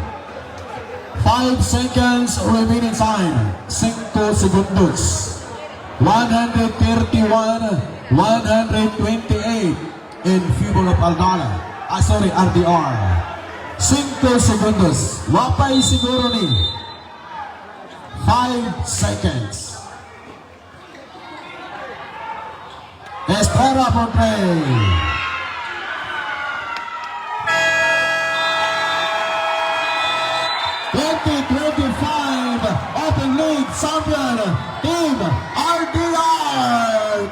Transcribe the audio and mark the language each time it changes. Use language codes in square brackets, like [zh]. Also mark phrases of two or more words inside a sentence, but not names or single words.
[en] 5 seconds remaining time. 5 segundos. 131, 128 in favor of Aldala. [es] RDR. 5 segundos. [ceb] Wapay siguro ni. 5 seconds. [en] Espera for play. Open League Champion Team RDR!